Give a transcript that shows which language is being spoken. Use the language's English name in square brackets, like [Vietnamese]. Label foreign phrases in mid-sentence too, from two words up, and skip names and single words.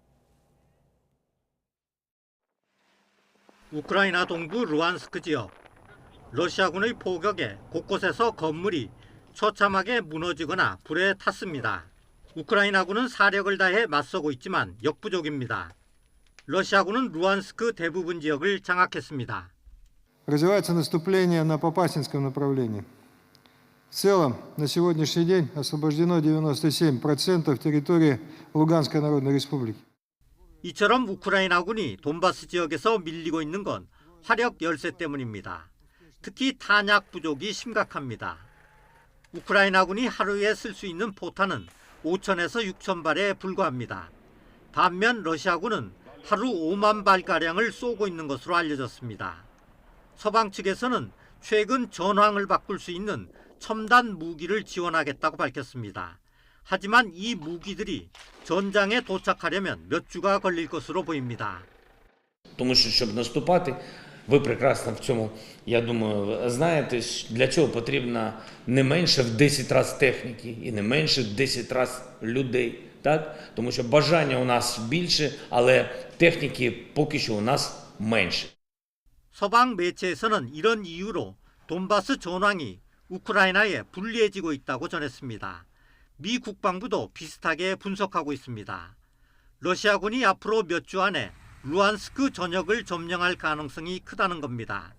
[Korean] 우크라이나 동부 루안스크 지역. 러시아군의 포격에 곳곳에서 건물이 처참하게 무너지거나 불에 탔습니다. 우크라이나군은 사력을 다해 맞서고 있지만 역부족입니다. 러시아군은 루안스크 대부분 지역을 장악했습니다. [Russian] Развивается наступление на Попасинском направлении. В целом, на сегодняшний день освобождено 97% территории Луганской Народной Республики. [Korean] 이처럼 우크라이나군이 돈바스 지역에서 밀리고 있는 건 화력 열세 때문입니다. 특히 탄약 부족이 심각합니다. 우크라이나군이 하루에 쓸 수 있는 포탄은 5천에서 6천 발에 불과합니다. 반면 러시아군은 하루 5만 발가량을 쏘고 있는 것으로 알려졌습니다. 서방 측에서는 최근 전황을 바꿀 수 있는 첨단 무기를 지원하겠다고 밝혔습니다. 하지만 이 무기들이 전장에 도착하려면 몇 주가 걸릴 것으로 보입니다. [Ukrainian] Тому що, щоб наступати, ви прекрасно в цьому, я думаю, знаєте, для цього потрібно не менше в 10 разів техніки і не менше в 10 разів людей. Так? Тому що бажання у нас більше, але техніки поки що у нас менше. [Korean] 서방 매체에서는 이런 이유로 돈바스 전황이 우크라이나에 불리해지고 있다고 전했습니다. 미 국방부도 비슷하게 분석하고 있습니다. 러시아군이 앞으로 몇 주 안에 루안스크 전역을 점령할 가능성이 크다는 겁니다.